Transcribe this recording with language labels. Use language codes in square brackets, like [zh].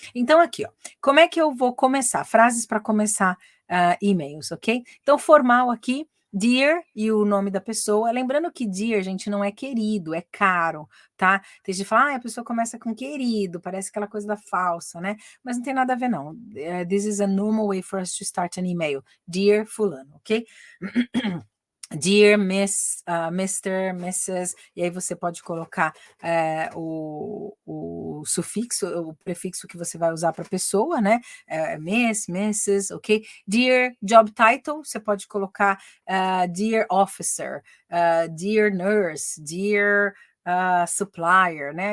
[pt] Então aqui, ó, como é que eu vou começar? Frases para começar e-mails, ok? Então formal aqui, dear e o nome da pessoa. Lembrando que dear, gente, não é querido, é caro, tá? Tem gente que fala, a pessoa começa com querido, parece aquela coisa da falsa, né? Mas não tem nada a ver, não. [en] This is a normal way for us to start an email. Dear fulano, ok? [pt] Dear Miss, Mr., Mrs., e aí você pode colocar o sufixo, o prefixo que você vai usar para a pessoa, né? Miss, Mrs., ok? Dear Job Title, você pode colocar Dear Officer, Dear Nurse, Dear Supplier, né?